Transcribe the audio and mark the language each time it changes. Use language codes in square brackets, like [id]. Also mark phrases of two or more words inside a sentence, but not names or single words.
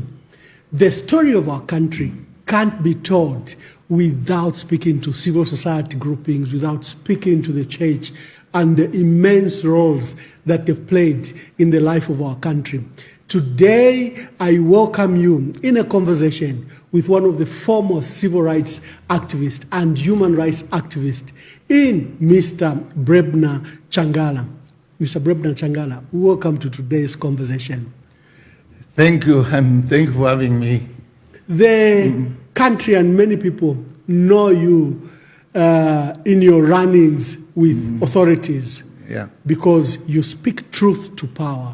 [en] The story of our country can't be told without speaking to civil society groupings, without speaking to the church and the immense roles that they've played in the life of our country. Today, I welcome you in a conversation with one of the foremost civil rights activists and human rights activists in Mr. Brebner Changala. Mr. Brebner Changala, welcome to today's conversation. Thank you, and thank you for having me. The country and many people know you in your run-ins with authorities because you speak truth to power.